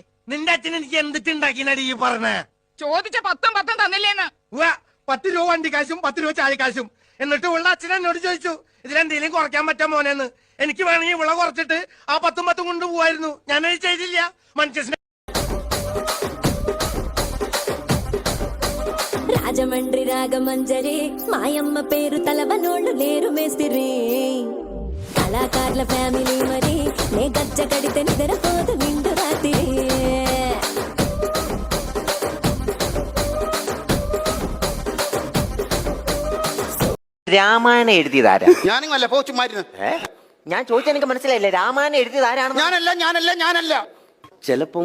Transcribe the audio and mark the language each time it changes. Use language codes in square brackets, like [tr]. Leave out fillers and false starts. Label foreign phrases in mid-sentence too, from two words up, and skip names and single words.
[ml] നിന്റെ അച്ഛൻ എനിക്ക് എന്തിട്ടുണ്ടാക്കിനടി ഈ പറഞ്ഞ? ചോദിച്ച 10 തന്നില്ലേന്ന്. 10 രൂപ വണ്ടി കാശും 10 രൂപ ചായ കാശും. എന്നിട്ട് ഉള്ള അച്ഛൻ എന്നോട് ചോദിച്ചു ഇതിലെന്തെങ്കിലും കുറയ്ക്കാൻ പറ്റാൻ മോനെന്ന്. എനിക്ക് വേണമെങ്കിൽ വിള കുറച്ചിട്ട് ആ 10 കൊണ്ട് പോവായിരുന്നു. ഞാനത് ചെയ്തില്ല. മനുഷ്യ [te] రాజమండ్రి రాగమంజరి మాయమ్మ పేరు తలవనోళ్ళు లేరు మేస్తిరి కళాకారుల ఫ్యామిలీ మరి నే గజ్జ కడితే నిద్రపోదు నిండు రాత్రి [ml] രാമായണം എഴുതിയതാരാ? ഞാനിങ്ങല്ല പോ ചുമ്മായിരുന്നു. ഞാൻ ചോദിച്ചാൽ എനിക്ക് മനസ്സിലായില്ലേ? രാമായണം എഴുതിയതാരാണ്? ഞാനല്ല.